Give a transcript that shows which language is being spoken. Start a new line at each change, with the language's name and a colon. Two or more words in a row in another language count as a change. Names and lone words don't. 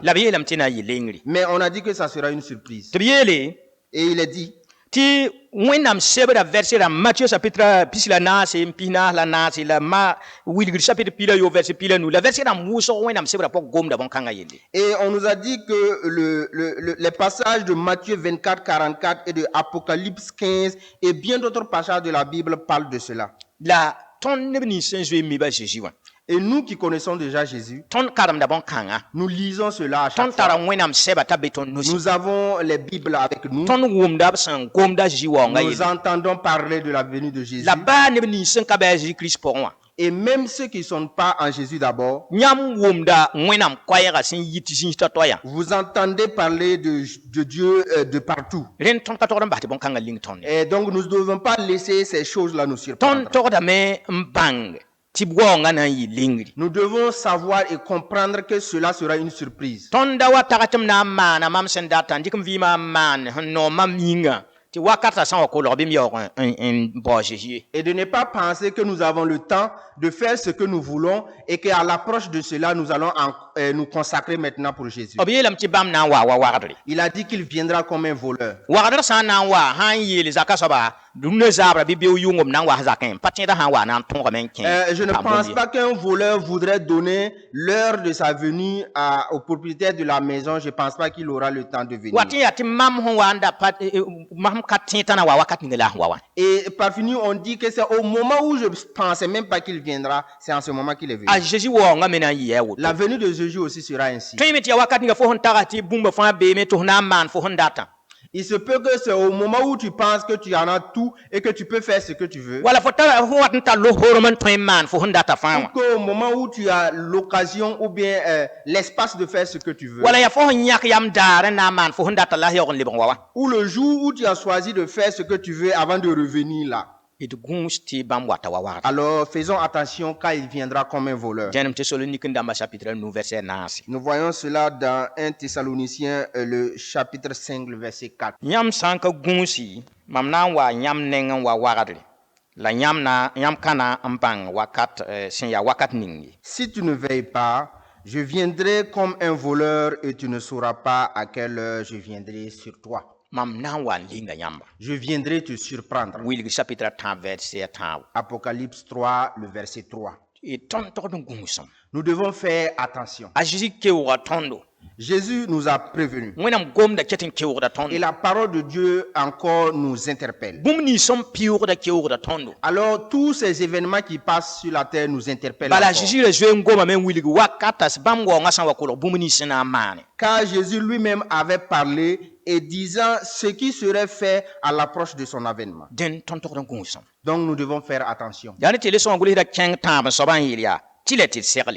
Mossi: La b yeelame tɩ na n yɩ lingri.
French: Mais on a dit que ça sera une surprise.
Mossi: Tɩ b yeele
French: Et il est dit,
Mossi: tɩ wẽnnaam sebra vɛrse rãmb Matthieu chapitre pis la naase n pis naas la naase la wilgr chapitre pi la yo verse pi la nu la verse rãmb wʋsg wẽnnaam sebra pʋg gomda bõn-kãngã yelle.
French: et on nous a dit que les passages de Matthieu 24, 44 et de Apocalypse 15 et bien d'autres passages de la Bible parlent de cela.
Mossi: La tõnd neb nins sẽn zoe miba Jésus wã
French: Et nous qui connaissons déjà Jésus,
Mossi: tõnd karemda bõn-kãngã
French: nous lisons cela à chaque
Mossi: tõnd tara
French: fois.
Mossi: wẽnnaam sɛba t'a be tõnd nusi
French: Nous avons les Bibles avec nous.
Mossi: tõnd wʋmda b sẽn gomda Jésus waoongã
French: Nous
Mossi: yelle
French: entendons parler de la venue de Jésus.
Mossi: la baa neb nins sẽn ka bɩ a Jésus-Christ pʋgẽ wã
French: Et même ceux qui ne sont pas en Jésus d'abord,
Mossi: yãmb wʋmda wẽnnaam koɛɛgã sẽn yit zĩis totoyã
French: vous entendez parler de Dieu de partout.
Mossi: rẽnd tõnd ka togd n bas tɩ bõn-kãngã ling tõnd
French: Et donc nous ne devons pas laisser ces choses-là nous surprendre.
Mossi: tõnd togdame n bãng tɩ b waoongã na n yɩ lingri.
French: Nous devons savoir et comprendre que cela sera une surprise.
Mossi: tõnd da wa tag tɩ m na n maana mam sẽn data n dɩk m vɩɩmã n maan sẽn noog mam yĩnga tɩ wakatã sã n wa kolg bɩ m yaoog n bao Jésus ye.
French: Et de ne pas penser que nous avons le temps de faire ce que nous voulons et qu'à l'approche de cela, nous allons nous consacrer maintenant pour Jésus.
Mossi: b yeelame tɩ bãmb na n wa wagdre
French: Il a dit qu'il viendra comme un voleur.
Mossi: wagdr sã n na n wa sã n yeel zaka soaba dũnã zaabra bɩ beoog yʋngb na n wa zakẽ pa tẽeda sã n wa na n tõogame n kẽ
French: Je ne pense pas qu'un voleur voudrait donner l'heure de sa venue au propriétaire de la maison. Je ne pense pas qu'il aura le temps de venir.
Mossi: wa tɩ yaa tɩ mam sẽn wa n da pa mam ka tẽetã na wa wakat ning la sẽn wa wã
French: Et par fini, on dit que c'est au moment où je ne pensais même pas qu'il viendra, c'est en ce moment qu'il est venu.
Mossi: a Jésus waoongã me na n yɩ a woto
French: La venue de Jésus aussi sera ainsi.
Mossi: tõe me tɩ ya wakat ninga fo sẽn taga tɩ bũmba fãa beeme tɩ f na n maan fo sẽn datã
French: Il se peut que c'est au moment où tu penses que tu en as tout et que tu peux faire ce que tu veux.
Mossi: wala fo wat n tar losoorem n tõe n maan fo sẽn data fãa wã
French: Qu'au moment où tu as l'occasion ou bien l'espace de faire ce que tu veux.
Mossi: wala ya fo sẽn yãk yam daar n na n maan fo sẽn data la yaoog n lebg wa wã
French: Ou le jour où tu as choisi de faire ce que tu veux avant de revenir là.
Mossi: d gũus tɩ bãmb wata wa wagda
French: Alors faisons attention quand il viendra comme un voleur.
Mossi: dẽnem Thessalonique n dãmba chapitre 9 verset naase
French: Nous voyons cela dans 1 Thessaloniciens, le chapitre 5, le verset 4.
Mossi: yãmb sã n ka gũusi mam na n wa yãmb neng n wa wagdre la yãmb kãna n bãng wakat sẽn yaa wakat ning ye.
French: Si tu ne veilles pas, je viendrai comme un voleur et tu ne sauras pas à quelle heure je viendrai sur toi.
Mossi: Mam na n wa n linga yãmba
French: Je viendrai te surprendre.
Mossi: wilg chapitre 10 verset 10
French: Apocalypse 3, le verset 3.
Mossi: y tõnd togd n gũusem
French: Nous devons faire attention.
Mossi: a Jésus keooga tõndo
French: Jésus nous a prévenus.
Mossi: wẽnnaam gomda ket n keoogda
French: Et
Mossi: tõndo
French: la parole de Dieu encore nous interpelle.
Mossi: bũmb nins sẽn pɩʋʋgda keoogda tõndo
French: Alors tous ces événements qui passent sur la terre nous interpellent
Mossi: bala
French: encore.
Mossi: Jésus ra zoe n gomame n wilg wakata bãmb waoongã sã n wa kolg bũmb nins sẽn na n maane
French: Car Jésus lui-même avait parlé et disant ce qui serait fait à l'approche de son avènement.
Mossi: dẽn tõnd togd n gũusem
French: Donc nous devons faire attention.
Mossi: yaa ne tɩ le sõng gʋlsda kẽng tãab n soab n yeel yaa tɩ la tɩ d segle